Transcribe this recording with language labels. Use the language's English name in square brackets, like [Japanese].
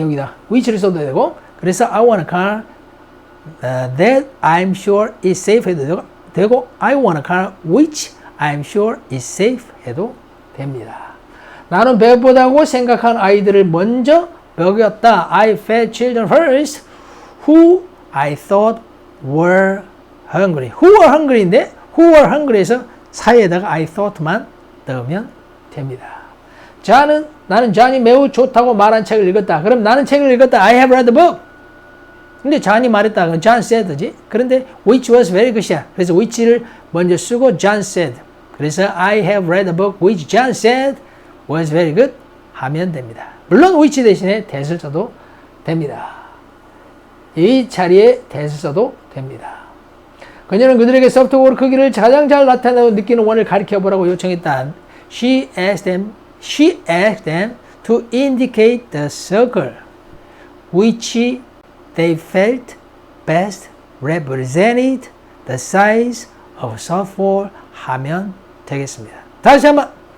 [Korean] 여기다 which를 써도 되고, 그래서 [English] I want a car that I'm sure is safe [Korean] 해도 되고 [English] I want a car which I'm sure is safe [Korean] 해도 됩니다. 나는 배고프다고 생각한 아이들을 먼저 먹였다. [English] I fed children first who I thought were hungry. Who were hungry [Korean] 인데 [English] who were hungry [Korean] 에서 사이에다가 I thought만 넣으면 됩니다. 나는 존이 매우 좋다고 말한 책을 읽었다. 그럼 나는 책을 읽었다. [English] I have read the book. [Korean] 근데 존이 말했다. [English] John said [Korean] 지. 그런데 [English] which was very good이야. [Korean] 그래서 which를 먼저 쓰고 John said. 그래서 [English] I have read the book which John said was very good [Korean] 하면 됩니다. 물론 which 대신에 that을 써도 됩니다. 이 자리에 that을 써도 됩니다. 그녀는 그들에게 소프트볼 크기를 가장 잘 나타내고 느끼는 원을 가리켜 보라고 요청했다. [English] She asked them to indicate the circle which they felt best represented the size of softball [Korean] 하면 되겠습니다. 다시 한번.